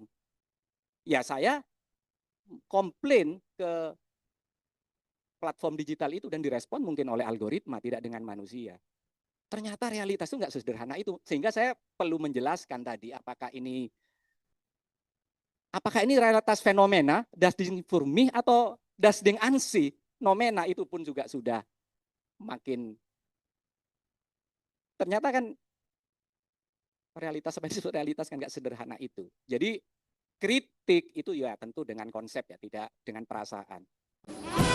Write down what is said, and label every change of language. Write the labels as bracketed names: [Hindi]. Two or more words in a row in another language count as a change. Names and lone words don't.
[Indonesian] Ya saya komplain ke platform digital itu dan direspon mungkin oleh algoritma, tidak dengan manusia. Ternyata realitas itu nggak sesederhana itu. Sehingga saya perlu menjelaskan tadi apakah ini realitas fenomena, [German] das Ding für mich atau das Ding an sich. [Indonesian] Nomena itu pun juga sudah makin ternyata kan realitas apa itu realitas kan nggak sederhana itu. Jadi kritik itu ya tentu dengan konsep ya, tidak dengan perasaan.